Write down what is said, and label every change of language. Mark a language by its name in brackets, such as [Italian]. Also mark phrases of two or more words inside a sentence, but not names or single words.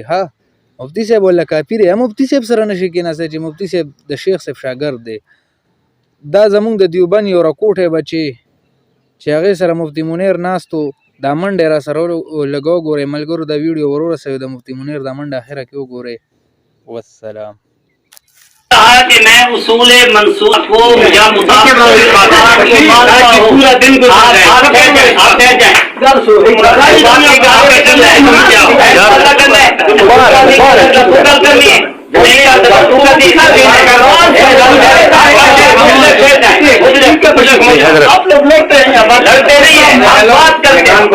[Pashto] ها مفتی صاحب ولا کافر یا مفتی صاحب سره نشي کېناستی چې مفتی صاحب د شیخ صاحب شاګرد دی. دا زمونږ د دیوبند یو راکوټی بچی چې هغې سره مفتی منیر ناستو، دا منډې را سره لږه وګورئ ملګرو، دا ویډیو ور ورسوئ د مفتی منیر دا منډه اخره کې وګورئ. والسلام. [Urdu] کہ میں اصول منصوص کو یا مطابق پورا دن آپ لوگ لڑتے نہیں ہیں، بات کرتے